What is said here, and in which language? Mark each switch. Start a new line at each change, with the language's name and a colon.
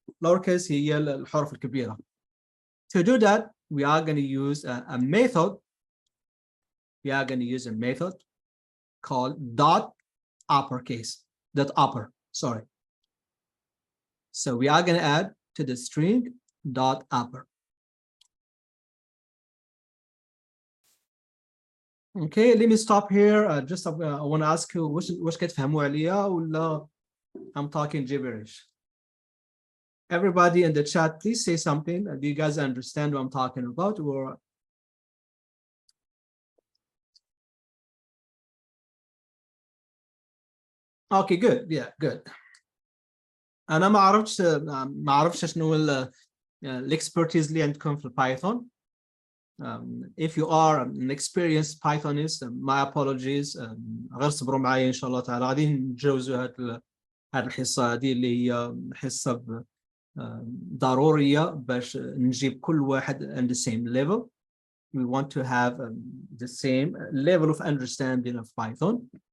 Arabic: Lowercase هي الحروف الكبيرة.
English: To do that, we are going to use a method. We are going to use a method called dot uppercase. Dot upper. Sorry. So we are going to add to the string dot upper. Okay, let me stop here. Just I want to ask you,
Arabic: واش كتفهموا عليا ولا
English: I'm talking gibberish? Everybody in the chat, please say something. Do you guys understand what I'm talking about? Or okay, good. Yeah, good.
Arabic: أنا ما أعرفش شنو الexpertise اللي عندكم في Python.
English: If you are an experienced Pythonist, my apologies.
Arabic: غير صبروا معايا إن شاء الله تعالى. غادي نتجاوزوا هاد الحصة هذه اللي هي حصة ضرورية باش نجيب كل واحد
English: on the same level. We want to have the same level of understanding of Python.